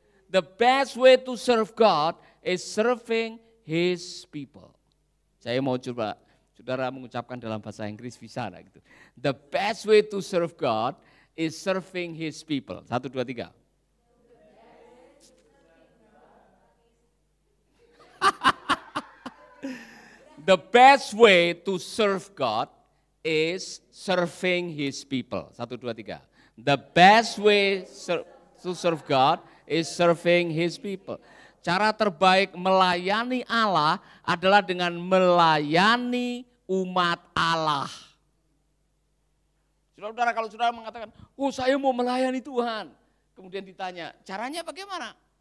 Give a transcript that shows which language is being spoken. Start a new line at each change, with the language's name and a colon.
English: The best way to serve God is serving His people.
Indonesian: Saya mau coba saudara mengucapkan dalam bahasa Inggris bisa gitu.
English: The best way to serve God is serving His people. 1, 2, 3. The best way to serve God is serving His people. 1, 2, 3. The best way to serve God is serving His people.
Indonesian: Cara terbaik melayani Allah adalah dengan melayani umat Allah. Saudara-saudara, kalau saudara mengatakan, oh saya mau melayani Tuhan. Kemudian ditanya, caranya bagaimana?